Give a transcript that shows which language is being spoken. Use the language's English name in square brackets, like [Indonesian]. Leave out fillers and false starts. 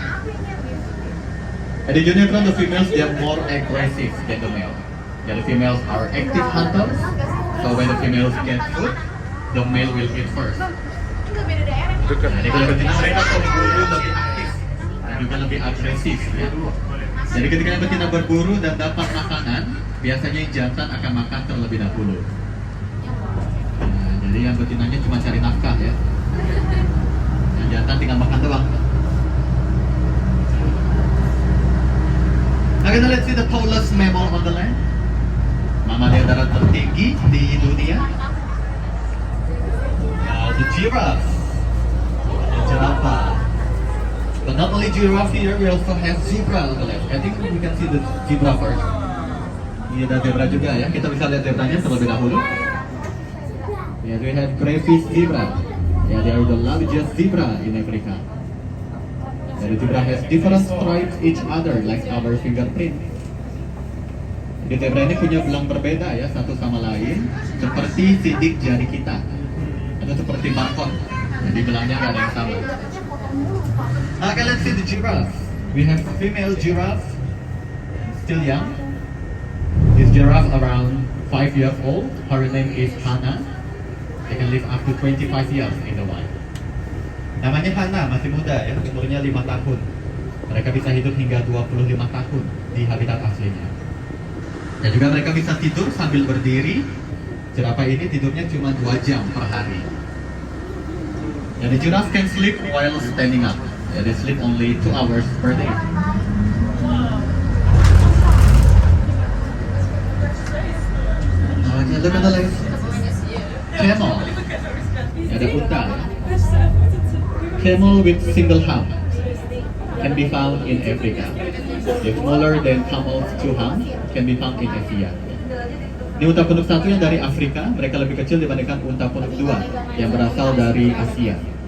[English] And the unicorn, the females, they are more aggressive than the male. Yeah, the females are active hunters, so when the females get food, the male will eat first. [Indonesian] Jadi kalau betina mereka berburu lebih aktif dan juga lebih agresif. Ya. Jadi ketika yang betina berburu dan dapat makanan, biasanya yang jantan akan makan terlebih dahulu. Nah, jadi yang betinanya cuma cari nafkah ya. Yang jantan tinggal makan doang. Nah, kita lihat [English] the tallest mammal on the land. [Indonesian] Mamalia darat tertinggi di dunia. Nah, [English] the giraffe. [Indonesian] Jerapah. [English] But not only giraffe here, we also have zebra on the left. I think we can see the zebra first. [Indonesian] Ini ada zebra juga ya. Kita bisa lihat zebranya terlebih dahulu. [English] Yeah, we have crayfish zebra. Yeah, they are the largest zebra in Africa. The zebra has different stripes each other like our fingerprint. [Indonesian] Jadi zebra ini punya belang berbeda ya satu sama lain, seperti sidik jari kita atau seperti barcode. Jadi belangnya nggak ada yang sama. [English] Okay, let's see the giraffe. We have female giraffe, still young. This giraffe around 5 years old. Her name is Hannah. They can live up to 25 years in the wild. [Indonesian] Namanya Hannah, masih muda ya, umurnya 5 tahun. Mereka bisa hidup hingga 25 tahun di habitat aslinya. Dan juga mereka bisa tidur sambil berdiri. Jerapah ini tidurnya cuma 2 jam per hari. [English] And the giraffe can sleep while standing up. Yeah, they sleep only 2 hours per day. Okay, look at the left. Camel. [Indonesian] Ada unta. [English] Camel with single hump can be found in Africa. The smaller than camel's 2 hump can be found in Asia. [Indonesian] Ini unta punuk 1 yang dari Afrika, mereka lebih kecil dibandingkan unta punuk 2 yang berasal dari Asia.